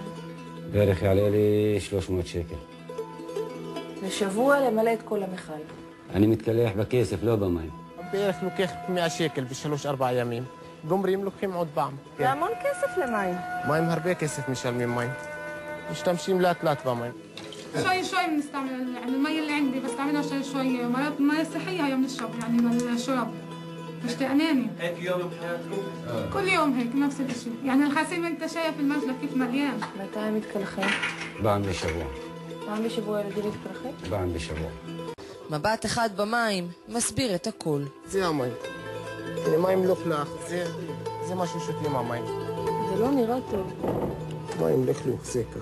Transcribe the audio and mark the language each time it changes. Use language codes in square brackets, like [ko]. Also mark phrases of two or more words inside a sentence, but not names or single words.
[he] בערך יעלה לי 300 שקל. לשבוע למלא את כל המחל? אני מתקלח בכסף, לא במים. בערך לוקח 100 שקל ב3-4 ימים. גומרים, לוקחים עוד פעם. זה המון כסף למים. מים, הרבה כסף משלמים מים. משתמשים לאט לאט במים. [ar] شوي بنستعمل يعني المي اللي عندي بستعملها شوي مرات مي صحيه هي بنشرب يعني للشرب مش تأناني هيك يوم بحياتكم؟ كل يوم هيك نفس الشيء يعني الخزين انت شايف المنزل كيف مليان. [he] מתי הם מתקלחים? פעם בשבוע. פעם בשבוע ילדים מתקלחים? פעם בשבוע. מבט אחד במים מסביר את הכל. זה המים. זה מים לכלוך, זה משהו שותים המים. זה לא נראה טוב. מים לכלוך, זה ככה.